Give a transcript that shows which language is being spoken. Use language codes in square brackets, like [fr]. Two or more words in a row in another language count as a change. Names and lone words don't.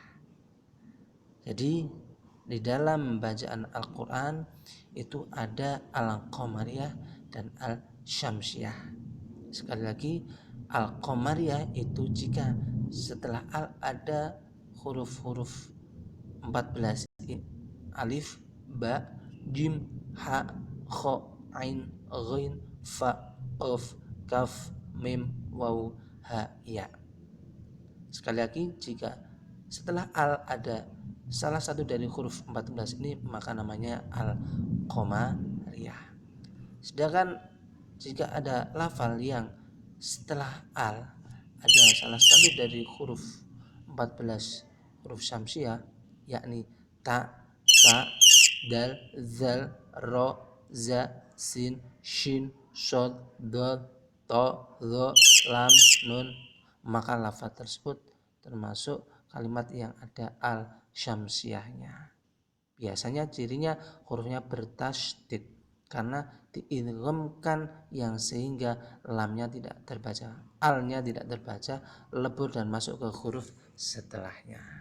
[id] Jadi di dalam bacaan Al-Quran itu ada Al-Qamariyah dan Al-Syamsiyah. Sekali lagi, Al-Qamariyah itu jika setelah al ada huruf-huruf 14 alif, ba, jim, ha, kha, ain, ghain, fa, qaf, kaf, mim, waw, ha, ya. Sekali lagi, jika setelah al ada salah satu dari huruf 14 ini maka namanya al-qamariyah. Sedangkan jika ada lafal yang setelah al ada salah satu dari huruf 14 huruf syamsiah, yakni ta, sa, dal, zal, ro, za, sin, shin, shod, dod, to, dho, lam, nun, maka lafaz tersebut termasuk kalimat yang ada al syamsiahnya. Biasanya cirinya hurufnya bertasydid karena diidghamkan yang sehingga lamnya tidak terbaca, alnya tidak terbaca, lebur dan masuk ke huruf setelahnya.